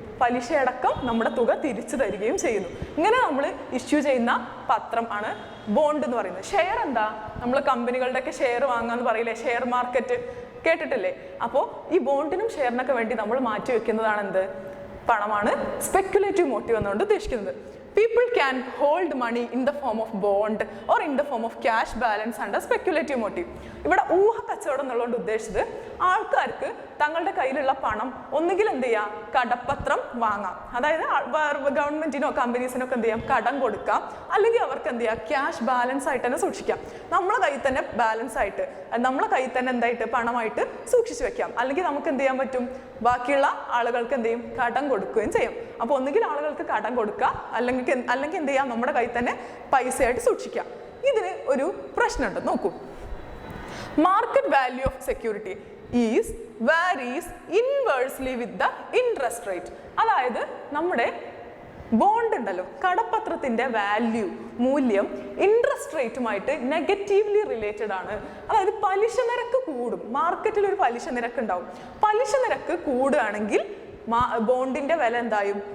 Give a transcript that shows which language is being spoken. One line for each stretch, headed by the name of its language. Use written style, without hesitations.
Malayalam: പലിശയടക്കം നമ്മുടെ തുക തിരിച്ചു തരികയും ചെയ്യുന്നു. ഇങ്ങനെ നമ്മൾ ഇഷ്യൂ ചെയ്യുന്ന പത്രം ആണ് ബോണ്ട് എന്ന് പറയുന്നത്. ഷെയർ എന്താ? നമ്മൾ കമ്പനികളുടെയൊക്കെ ഷെയർ വാങ്ങാന്ന് പറയില്ലേ, ഷെയർ മാർക്കറ്റ് കേട്ടിട്ടില്ലേ? അപ്പോൾ ഈ ബോണ്ടിനും ഷെയറിനൊക്കെ വേണ്ടി നമ്മൾ മാറ്റി വെക്കുന്നതാണ് എന്ത്? പണമാണ് സ്പെക്യുലേറ്റീവ് മോട്ടീവ് എന്നുകൊണ്ട് ഉദ്ദേശിക്കുന്നത്.
English: People can hold money in the form of bond or in the form of cash balance under speculative motive.
Malayalam: ഇവിടെ ഊഹക്കച്ചവടം എന്നുള്ളതുകൊണ്ട് ഉദ്ദേശിച്ചത് ആൾക്കാർക്ക് തങ്ങളുടെ കയ്യിലുള്ള പണം ഒന്നുകിൽ എന്ത് ചെയ്യാം? കടപ്പത്രം വാങ്ങാം, അതായത് ഗവൺമെന്റിനോ കമ്പനീസിനോ എന്ത് ചെയ്യാം? കടം കൊടുക്കാം. അല്ലെങ്കിൽ അവർക്ക് എന്ത് ചെയ്യാം? ക്യാഷ് ബാലൻസ് ആയിട്ട് തന്നെ സൂക്ഷിക്കാം. നമ്മളെ കയ്യിൽ തന്നെ ബാലൻസ് ആയിട്ട്, നമ്മളെ കയ്യിൽ തന്നെ എന്തായിട്ട് പണമായിട്ട് സൂക്ഷിച്ചു വെക്കാം. അല്ലെങ്കിൽ നമുക്ക് എന്ത് ചെയ്യാൻ പറ്റും? ബാക്കിയുള്ള ആളുകൾക്ക് എന്ത് ചെയ്യും? കടം കൊടുക്കുകയും ചെയ്യും. അപ്പോൾ ഒന്നുകിൽ ആളുകൾക്ക് കടം കൊടുക്കുക, അല്ലെങ്കിൽ എന്ത് ചെയ്യാം? നമ്മുടെ കയ്യിൽ തന്നെ പൈസയായിട്ട് സൂക്ഷിക്കാം. ഇതിന് ഒരു പ്രശ്നമുണ്ട്, നോക്കൂ.
English: Market value of security varies inversely with the interest rate.
Malayalam: അതായത് നമ്മുടെ ബോണ്ട് ഉണ്ടല്ലോ, കടപ്പത്രത്തിന്റെ മൂല്യം ഇൻട്രസ്റ്റ് റേറ്റുമായിട്ട് നെഗറ്റീവ്ലി റിലേറ്റഡ് ആണ്. അതായത് പലിശ നിരക്ക് കൂടും, മാർക്കറ്റിൽ ഒരു പലിശ നിരക്ക് ഉണ്ടാവും. പലിശ നിരക്ക് കൂടുകയാണെങ്കിൽ ബോണ്ടിന്റെ വില എന്തായും?